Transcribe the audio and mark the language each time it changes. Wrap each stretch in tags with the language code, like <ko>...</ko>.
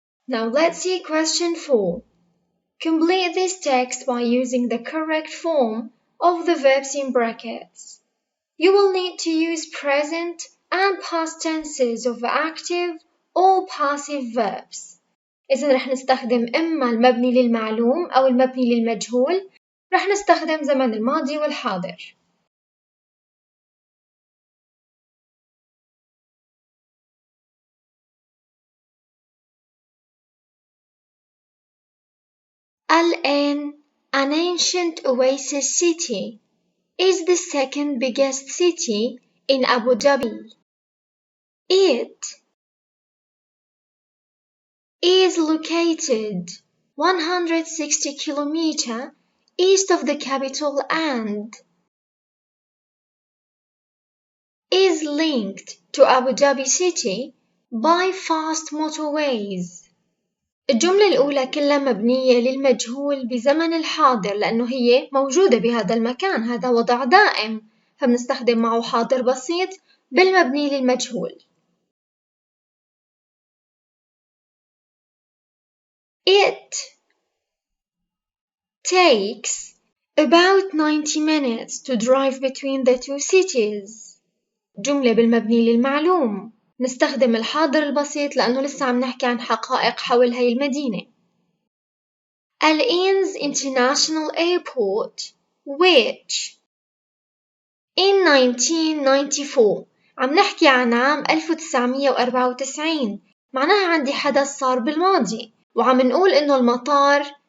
<en>Now let's see question 4. Complete this text by using the correct form of the verbs in brackets. You will need to use present and past tenses of active or passive verbs.</en> <ar>إذا رح نستخدم إما المبني للمعلوم أو المبني للمجهول. رح نستخدم زمن الماضي والحاضر.</ar> <en>الآن, an ancient oasis city, is the second biggest city in Abu Dhabi. It is located 160 kilometers east of the capital and is linked to Abu Dhabi city by fast motorways.</en> <ar>الجملة الأولى كلها مبنية للمجهول بزمن الحاضر لأنه هي موجودة بهذا المكان، هذا وضع دائم، فبنستخدم معه حاضر بسيط بالمبني للمجهول.</ar> <en>It takes about 90 minutes to drive between the two cities.</en> <ar>جملة بالمبني للمعلوم. نستخدم الحاضر البسيط لأنه لسه عم نحكي عن حقائق حول هاي المدينة.</ar> <en>Al-Ain's International Airport, which in 1994</en> <ar>عم نحكي عن عام 1994 معناها عندي حدث صار بالماضي وعم نقول إنه المطار</ar>